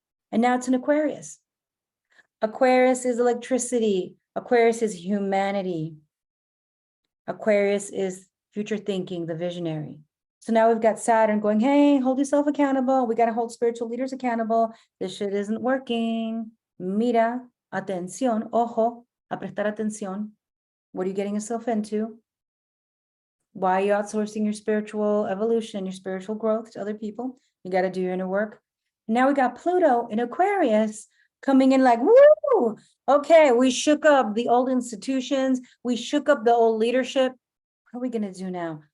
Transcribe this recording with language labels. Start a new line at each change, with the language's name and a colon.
English: And now it's an Aquarius. Aquarius is electricity. Aquarius is humanity. Aquarius is future thinking, the visionary. So now we've got Saturn going, hey, hold yourself accountable. We got to hold spiritual leaders accountable. This shit isn't working.
Spanish: Mira, atención, ojo, a prestar atención.
English: What are you getting yourself into? Why are you outsourcing your spiritual evolution, your spiritual growth to other people? You got to do your inner work. Now we got Pluto in Aquarius coming in like, woo! Okay, we shook up the old institutions. We shook up the old leadership. What are we going to do now?